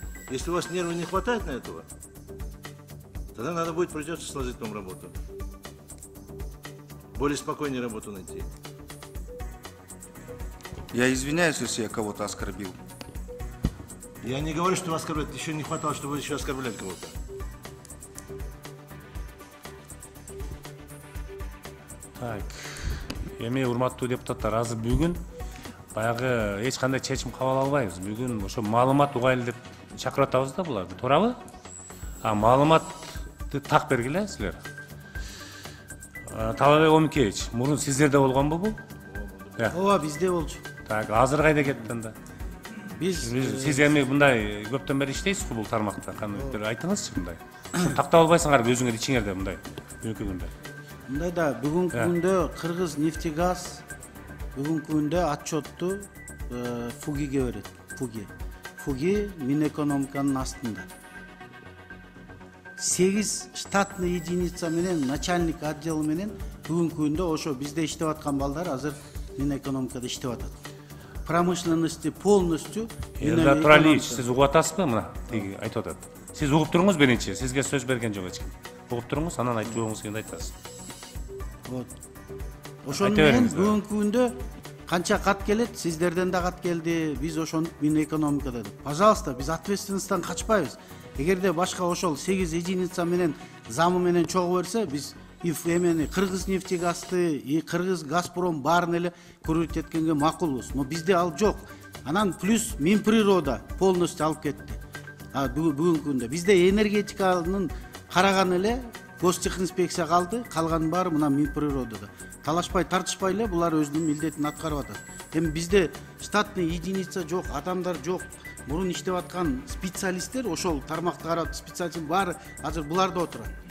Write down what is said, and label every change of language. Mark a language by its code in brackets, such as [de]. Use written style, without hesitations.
[ru] Если у вас нервов не хватает на этого, тогда надо будет, придется сложить вам работу. Более спокойнее работу найти. Я извиняюсь, если я кого-то оскорбил. Я не говорю, что вас оскорбляют. Еще не хватало, чтобы вы еще оскорбляли кого-то. [ky] Так, эми урматтуу депутаттар, азыр бүгүн баягы эч кандай чечим кабыл албайбыз. Бүгүн ошо маалымат угайлы деп чакырып атабыз да буларды. Туурабы? Маалыматты так бергиле силер. Талабек Омукеевич, мурун сиздерде болгонбу бул? ооба, бизде болчу. Так, азыр кайда кетти анда? Сиз эми мындай көптөн бери иштейсизби бул тармакта? Кандай бир айтыңызчы мындай. Тактап албайсыңарбы өзүңөр ичиңерде мындай бүгүнкү күндө? Мындай да, бүгүнкү күндө Кыргыз нефтегаз бүгүнкү күндө отчетту Фугиге берет. Фуги Минэкономиканын астында. 8 штатный единица менен [ru] начальник отдел [ky] менен бүгүнкү күндө ошо бизде иштеп аткан балдар азыр Минэкономикада иштеп атат. [ru] Промышленности полностью. [ky] Элдар Туралиевич, сиз угуп атасызбы мына тиги айтып атат. Сиз угуп туруңуз биринчи, сизге сөз берген жок эч ким. Угуп туруңуз, анан айтып жооңуз келгенде айтасыз. [ru] Вот. [ky] Ошону менен бүгүнкү күндө канча кат келет, сиздерден да кат келди, биз ошондук Минэкономикада деп. Пожалуйста, биз ответственностьтан качпайбыз. Эгерде башка ошол 8 единица менен замы менен чогуу берсе, биз эмени Кыргыз нефтегазды и Кыргыз Газпром баарын эле көрүп эткенге макулбуз. Но бизде ал жок. Анан плюс Минприрода полностью алып кетти. Бүгүнкү күндө бизде энергетиканын караган эле Гостехинспекция калды, калганын баары мына Минприродада. Талашпай, тартышпай эле булар өзүнүн милдетин аткарып атат. Эми бизде штатный единица жок, адамдар жок. Мурун иштеп аткан специалисттер, ошол тармакты карап специалисттер баары азыр буларда отурат.